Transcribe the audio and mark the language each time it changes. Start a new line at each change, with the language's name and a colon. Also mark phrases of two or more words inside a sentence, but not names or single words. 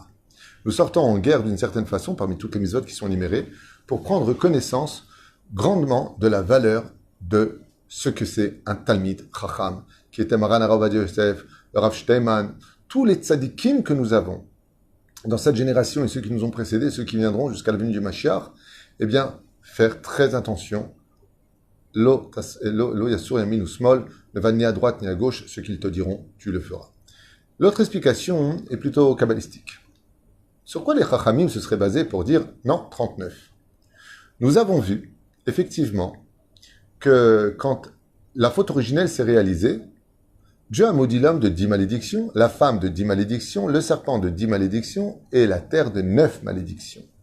French: Nous sortons en guerre d'une certaine façon, parmi toutes les mitzvot qui sont énumérées, pour prendre connaissance grandement de la valeur de ce que c'est un
Hebrew: תלמיד חכם,
French: qui était Maran Harav Ovadia Yosef, le Rav Steinman, tous les tzadikim que nous avons dans cette génération et ceux qui nous ont précédés, ceux qui viendront jusqu'à la venue du Mashiach, eh bien, faire très attention.
Hebrew: לא תסור ימין ושמאל,
French: ne va ni à droite ni à gauche, ce qu'ils te diront, tu le feras. L'autre explication est plutôt kabbalistique. Sur quoi les chachamim se seraient basés pour dire non, 39? Nous avons vu, effectivement, que quand la faute originelle s'est réalisée, Dieu a maudit l'homme de 10 malédictions, la femme de 10 malédictions, le serpent de 10 malédictions et la terre de 9 malédictions.